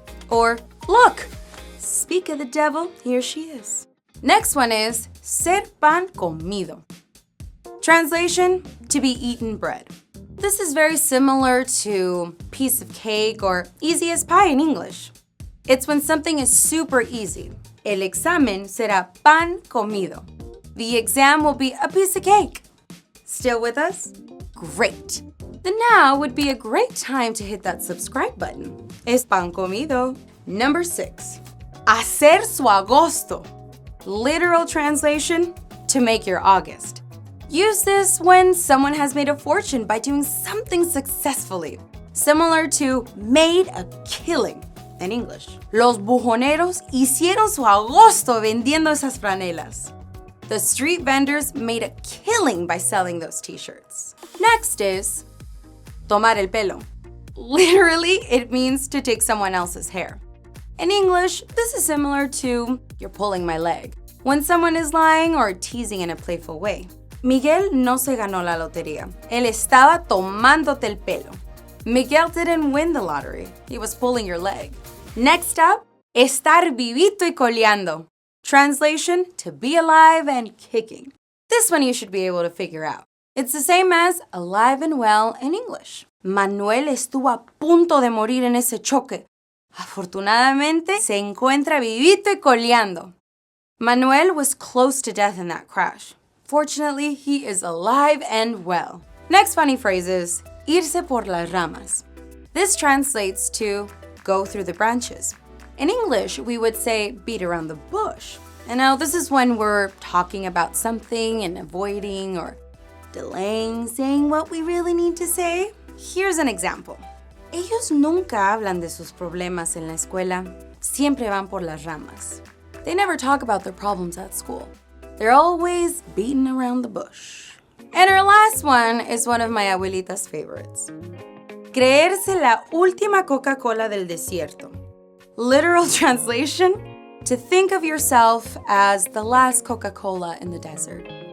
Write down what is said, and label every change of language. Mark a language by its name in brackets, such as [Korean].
[English] Or, look, speak of the devil, here she is. Next one is [Spanish] ser pan comido. [English] Translation, to be eaten bread. This is very similar to piece of cake or easy as pie in English. It's when something is super easy. [Spanish] El examen será pan comido. [English] The exam will be a piece of cake. Still with us? Great. Then now would be a great time to hit that subscribe button. [Spanish] Es pan comido. [English] Number 6. [Spanish] Hacer su agosto. [English] Literal translation, to make your August. Use this when someone has made a fortune by doing something successfully, similar to made a killing in English. [Spanish] Los buhoneros hicieron su agosto vendiendo esas franelas. [English] The street vendors made a killing by selling those t-shirts. Next is [Spanish] tomar el pelo. [English] Literally, it means to take someone else's hair. In English, this is similar to you're pulling my leg, when someone is lying or teasing in a playful way. [Spanish] Miguel no se ganó la lotería. Él estaba tomándote el pelo. [English] Miguel didn't win the lottery. He was pulling your leg. Next up, [Spanish] estar vivito y coleando. [English] Translation, to be alive and kicking. This one you should be able to figure out. It's the same as alive and well in English. [Spanish] Manuel estuvo a punto de morir en ese choque. Afortunadamente, se encuentra vivito y coleando. [English] Manuel was close to death in that crash. Fortunately, he is alive and well. Next funny phrase is [Spanish] irse por las ramas. [English] This translates to go through the branches. In English, we would say beat around the bush. And now this is when we're talking about something and avoiding or delaying saying what we really need to say. Here's an example. [Spanish] Ellos nunca hablan de sus problemas en la escuela. Siempre van por las ramas. [English] They never talk about their problems at school. They're always beating around the bush. And our last one is one of my abuelita's favorites. [Spanish] Creerse la última Coca-Cola del desierto. [English] Literal translation: to think of yourself as the last Coca-Cola in the desert.